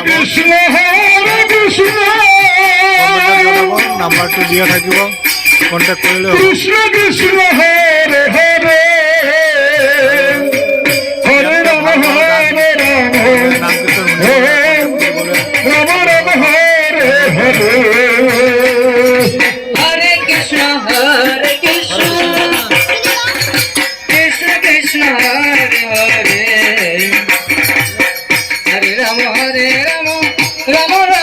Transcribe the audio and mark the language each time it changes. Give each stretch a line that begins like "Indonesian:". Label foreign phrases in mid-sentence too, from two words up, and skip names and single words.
Assamese: Krishna কণ্টেক্ট জনাব নাম্বাৰটো দিয়া থাকিব কণ্টেক্ট কৰিলে হ'ব
Sanskrit: Krishna Krishna Hare Hare Hare Rama Hare Rama
Assamese: নাম কীৰ্তন শুনিবলৈ
Sanskrit: Rama Rama Hare Hare Hare Krishna Krishna Krishna Hare Hare Hare Rama Rama Rama